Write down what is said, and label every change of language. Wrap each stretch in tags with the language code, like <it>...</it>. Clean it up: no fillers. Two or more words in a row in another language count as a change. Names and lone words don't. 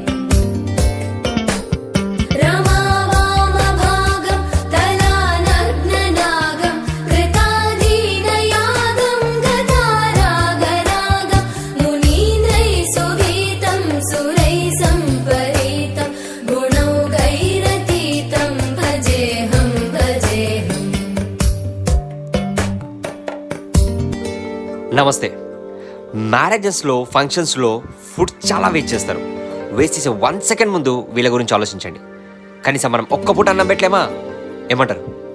<sa>रमावामभागं तलानग्ननागं कृताधीनयागं गतारागरागं मुनीन्द्रैः सुगीतं सुरैः सम्परीतं गुणौघैरतीतं भजेऽहं भजेऽहम्</sa> <te>నమస్తే. మ్యారేజెస్లో ఫంక్షన్స్లో ఫుడ్ చాలా వేస్ట్ చేస్తారు. వేస్ట్ చేసే 1 సెకండ్ ముందు వీళ్ళ గురించి ఆలోచించండి. కనీసం మనం ఒక్క పూట అన్నం పెట్టలేమా? ఏమంటారు?</te>